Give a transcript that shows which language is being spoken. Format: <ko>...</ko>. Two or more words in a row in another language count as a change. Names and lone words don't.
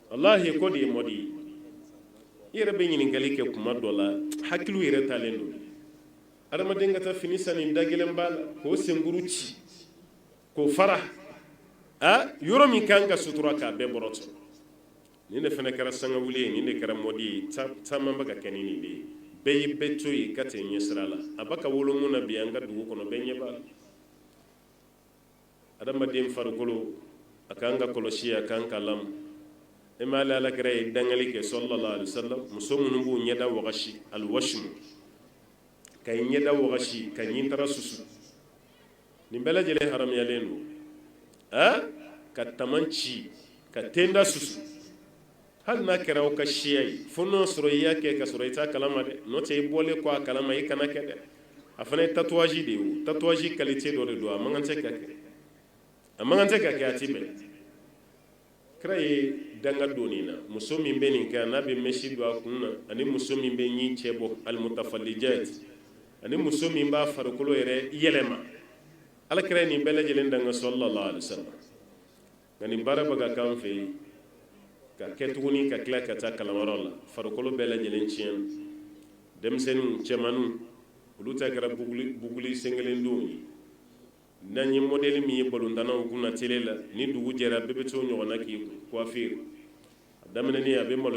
<bm>wallahi ko de modi yere be ɲininkali kɛ kuma dɔ la hakiliw yɛrɛ talen don adamaden ka taa fini sanni da gɛlɛn b'a la k'o senkuru ci k'o fara yɔrɔ min kan ka sutura k'a bɛɛ bɔrɔtɔ nin de fana kɛra sangawuli ye nin de kɛra mɔdi ye caman bɛ ka kɛ ni nin de ye bɛɛ y'i bɛɛ to yen ka tɛ ɲɛsira la a b'a ka wolo mun na bi an ka dugu kɔnɔ bɛɛ ɲɛ b'a la adamaden farikolo a kan ka kɔlɔsi a kan ka lamu e ma ale alakira ye dangali kɛ</bm> <ar>صلى الله عليه وسلم</ar> <bm>muso minnu b'u ɲɛda wagasi alwashmu ka i ɲɛda wagasi ka ɲintara susu nin bɛɛ lajɛlen haramuyalen don ka taman ci ka tenda susu hali n'a kɛra aw ka siya ye fo n'o sɔrɔ i y'a kɛ ka sɔrɔ i t'a kalama dɛ n'o tɛ i bɔlen kɔ a kalama i kana kɛ dɛ a fana ye tatouage de ye o</bm> <fr>tatouage qualité</fr> <bm>dɔ de don a man kan tɛ ka kɛ a ti bɛn kira ye danga don nin na muso min bɛ nin kɛ n'a bɛ mesi don a kun na ani muso min bɛ ɲi cɛ bɔ almutafallijat ani muso min b'a farikolo yɛrɛ yɛlɛma alakira ye nin bɛɛ lajɛlen danga</bm> <ar>صلى الله عليه وسلم</ar> <bm>nka nin baara bɛ ka k'an fɛ yen ka kɛ tuguni ka tila ka taa kalamayɔrɔ la farikolo bɛɛ lajɛlen tiɲɛna denmisɛnninw cɛmanninw olu ta kɛra buguli senkelen don ye n'an ye modèle min ye balontannaw kunna télé la ni dugu jɛra bɛɛ bɛ t'o ɲɔgɔnna k'i coiffure a daminɛni a bɛ maloya</bm>